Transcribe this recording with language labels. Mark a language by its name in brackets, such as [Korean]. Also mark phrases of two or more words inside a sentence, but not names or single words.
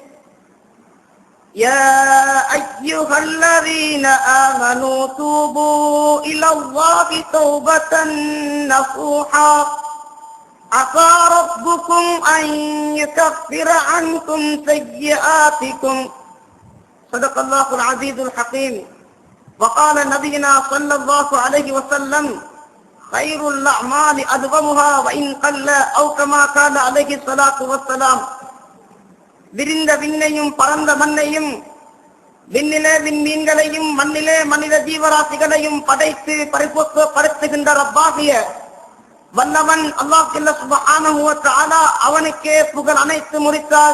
[Arabic] يا أيها الذين آمنوا توبوا إلى الله توبة نصوحا عسى ربكم أن يكفر عنكم سيئاتكم. صدق الله العزيز الحكيم. وقال نبينا صلى الله عليه وسلم: خير الأعمال أدومها وإن قل أو كما قال عليه الصلاة والسلام. [Tamil] விரிந்த விண்ணையும் பரந்த மண்ணையும் விண்ணிலே விண்மீன்களையும் மண்ணிலே மனித ஜீவராசிகளையும் படைத்து பரிபுத்துகின்ற ரப்பாகிய வல்லவன் அல்லாஹ் [Arabic] سبحانه وتعالى [Tamil] அவனுக்கே புகழ் அனைத்து முறித்தாக.